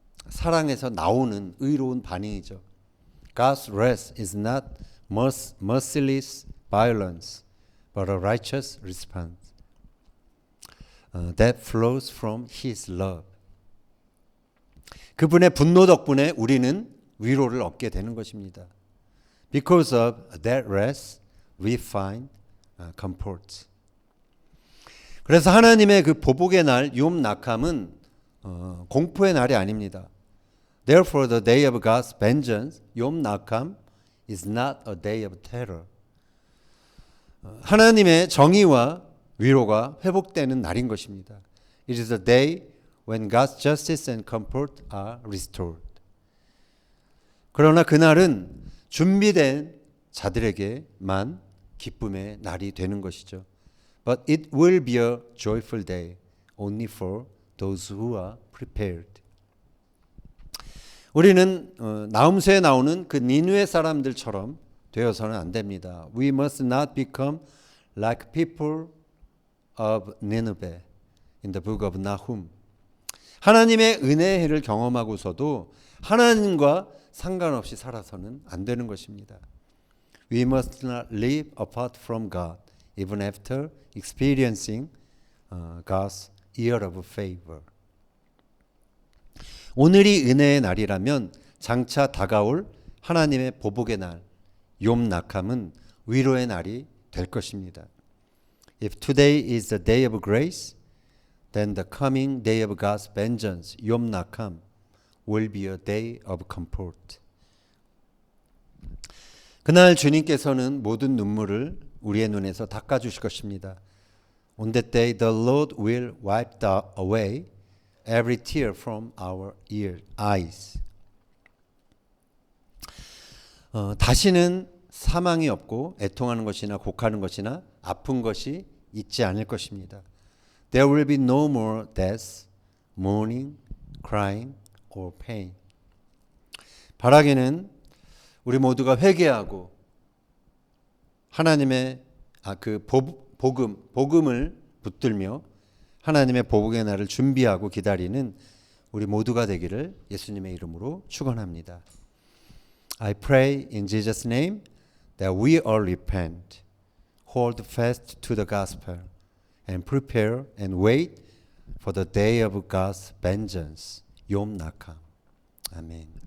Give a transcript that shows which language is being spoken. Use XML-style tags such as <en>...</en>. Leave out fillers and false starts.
<ko>사랑에서 나오는 의로운 반응이죠.</ko> <en>God's wrath is not merciless violence, but a righteous response that flows from His love.</en> <ko>그분의 분노 덕분에 우리는 위로를 얻게 되는 것입니다.</ko> <en>Because of that wrath, we find comfort.</en> <ko>그래서 하나님의 그 보복의 날, 욤 낙함은 공포의 날이 아닙니다.</ko> <en>Therefore, the day of God's vengeance, 욤 낙함, is not a day of terror.</en> <ko>하나님의 정의와 위로가 회복되는 날인 것입니다.</ko> <en>It is a day when God's justice and comfort are restored.</en> <ko>그러나 그날은 준비된 자들에게만 기쁨의 날이 되는 것이죠.</ko> <en>But it will be a joyful day only for those who are prepared.</en> <ko>우리는 나훔서에 나오는 그 니느웨 사람들처럼 되어서는 안 됩니다.</ko> <en>We must not become like people of Nineveh in the book of Nahum.</en> <ko>하나님의 은혜의 해를 경험하고서도 하나님과 상관없이 살아서는 안 되는 것입니다.</ko> <en>We must not live apart from God even after experiencing God's year of favor.</en> <ko>오늘이 은혜의 날이라면 장차 다가올 하나님의 보복의 날, 욤 낙함은 위로의 날이 될 것입니다.</ko> <en>If today is the day of grace, then the coming day of God's vengeance, 욤 낙함, will be a day of comfort.</en> <ko>그날 주님께서는 모든 눈물을 우리의 눈에서 닦아주실 것입니다.</ko> <en>On that day, the Lord will wipe away every tear from our eyes.</en> <ko>다시는 사망이 없고 애통하는 것이나 곡하는 것이나 아픈 것이 있지 않을 것입니다.</ko> <en>There will be no more death, mourning, crying, or pain.</en> <ko>바라기는 우리 모두가 회개하고 하나님의 그 복음을 붙들며 하나님의 보복의 날을 준비하고 기다리는 우리 모두가 되기를 예수님의 이름으로 축원합니다.</ko> <en>I pray in Jesus' name that we all repent, hold fast to the gospel, and prepare and wait for the day of God's vengeance. 욤 낙함. 아멘.</en>